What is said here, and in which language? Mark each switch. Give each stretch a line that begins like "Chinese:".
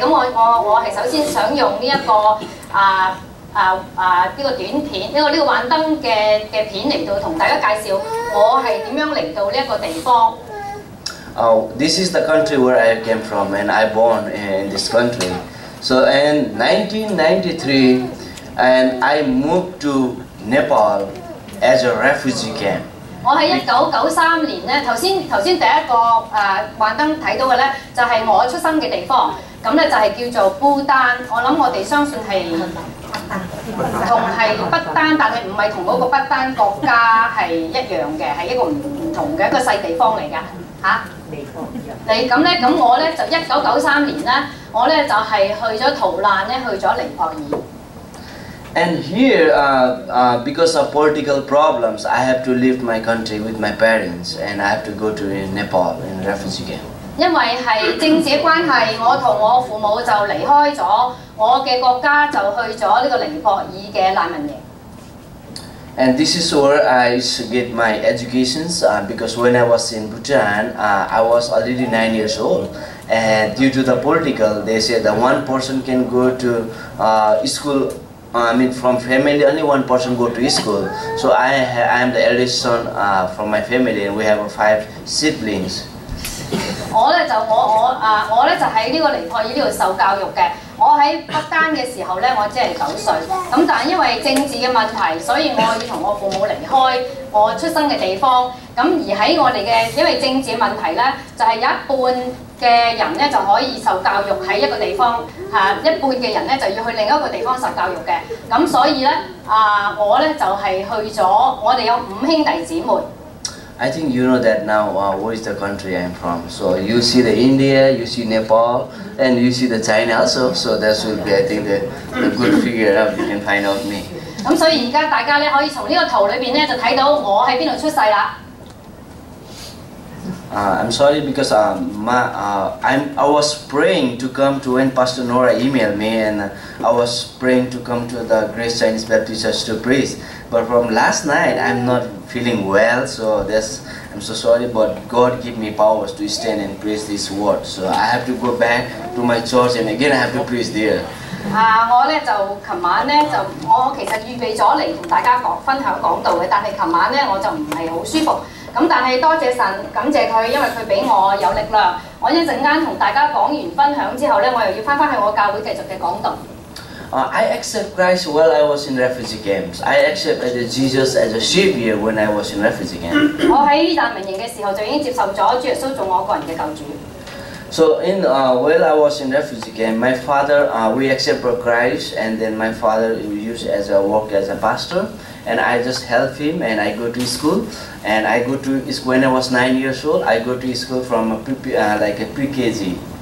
Cantonese: 咁我係首先想用呢一個呢個短片，呢個幻燈嘅片嚟到同大家介紹我係點樣嚟到呢一個地方。
English: This is the country where I came from, and I born in this country. So in 1993, and I moved to Nepal as a refugee camp.
Cantonese: 我喺1993年咧，頭先第一個幻燈睇到嘅咧，就係我出生嘅地方。咁咧就係叫做不丹。我諗我哋相信係同係不丹，但係唔係同嗰個不丹國家係一樣嘅，係一個唔同嘅一個細地方嚟㗎嚇。你咁咧，咁我咧就1993年咧，我咧就係去咗逃難咧，去咗尼泊爾。
English: And here, because of political problems, I have to leave my country with my parents, and I have to go to Nepal in refugee camp.
Cantonese: 因為係政治嘅關係，我同我父母就離開咗我嘅國家，就去咗呢個尼泊爾嘅難民營。
English: And this is where I get my educations because when I was in Bhutan, I was already 9 years old. And due to the political, they said that one person can go to school. From family, only one person go to school. So I am the eldest son from my family, and we have 5 siblings.
Cantonese: 我咧就喺呢個尼泊爾呢度受教育嘅。我喺不丹嘅時候咧，我只係9歲。咁但係因為政治嘅問題，所以我要同我父母離開我出生嘅地方。咁而喺我哋嘅因為政治嘅問題咧，就係有一半嘅人咧就可以受教育喺一個地方一半嘅人咧就要去另一個地方受教育嘅。咁所以咧我咧就係去咗，我哋有5兄弟姊妹。
English: I think you know that now where is the country I'm from. So you see the India, you see Nepal, and you see the China also. So that should be, I think, the good figure out you can find out me.
Cantonese: 咁所以而家大家咧可以從呢個圖裏邊咧就睇到我喺邊度出世啦。
English: I'm sorry because I was praying to come to when Pastor Nora emailed me, and I was praying to come to the Grace Chinese Baptist Church to preach. But from last night, I'm not feeling well, so I'm so sorry. But God give me powers to stand and preach this word. So I have to go back to my church, and again I have to preach there.
Cantonese: 我咧就琴晚咧就我其實預備咗嚟同大家分享講道嘅，但係琴晚咧我就唔係好舒服。咁但係多謝神，感謝佢，因為佢俾我有力量。我一陣間同大家講完分享之後咧，我又要翻去我教會繼續嘅講道。
English: I accept Christ while I was in refugee camps. I accept Jesus as a savior when I was in refugee camp.
Cantonese: 我喺難民營嘅時候就已經接受咗主耶穌做我個人嘅救主。
English: So while I was in refugee camp, my father we accepted Christ, and then my father used as a work as a pastor, and I just help him, and I go to school, and I go to when I was 9 years old, I go to school from like a pre-KG.